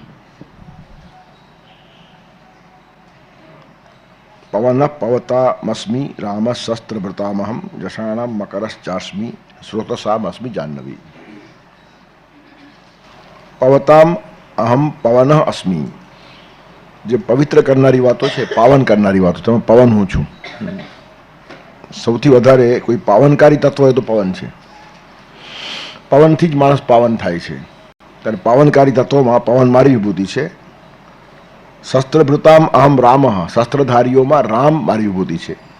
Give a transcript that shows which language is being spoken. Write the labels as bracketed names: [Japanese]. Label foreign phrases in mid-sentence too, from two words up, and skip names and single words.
[Sanskrit] पवनः पवतामस्मि रामशस्त्रभृतामहं जषाणां मकरश्चास्मि स्रोतसामस्मि जाह्नवी। पवताम अहम पवन अस्मि, [Gujarati] જે પવિત્ર કરનારી વાતો છે, પાવન કરનારી વાતો, તમે પવન હું છું. સૌથી વધારે કોઈ પાવનકારી તત્વ હોય તો પવન છે. પવનથી જ માણસ પાવન થાય છે. ત્યારે પાવનકારી તત્વમાં પવન મારી વિભૂતિ છે. [Sanskrit] शस्त्रभृताम अहम राम, [Gujarati] શસ્ત્રધારીઓમાં રામ મારી વિભૂતિ છે.